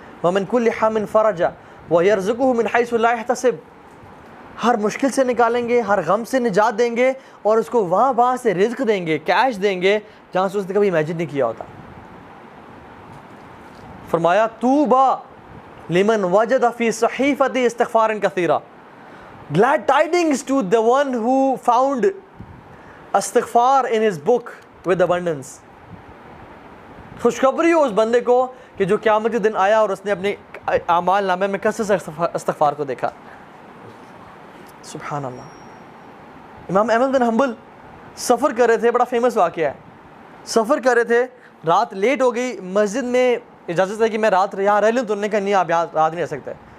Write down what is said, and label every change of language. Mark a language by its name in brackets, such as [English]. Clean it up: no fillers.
[Arabic] ومن کل حام فرجا ویرزقہ من حیث لا یحتسب, [Urdu] ہر مشکل سے نکالیں گے, ہر غم سے نجات دیں گے, اور اس کو وہاں سے رزق دیں گے, کیش دیں گے جہاں سے اس نے کبھی امیجن نہیں کیا ہوتا. [English] فرمایا [Arabic] طوبی لمن وجد فی صحیفۃ استغفار کثیرا, [English] glad tidings to the one who found استغفار in his book with abundance. [Urdu] خوشخبری ہو اس بندے کو کہ جو قیامت کے دن آیا اور اس نے اپنے اعمال نامے میں کثرت سے استغفار کو دیکھا. سبحان اللہ. امام احمد بن حنبل سفر کر رہے تھے, بڑا فیمس واقعہ ہے. سفر کر رہے تھے, رات لیٹ ہو گئی, مسجد میں اجازت ہے کہ میں رات یہاں رہ لوں, تو انہوں نے کہا نہیں آپ یہاں رات نہیں رہ سکتے.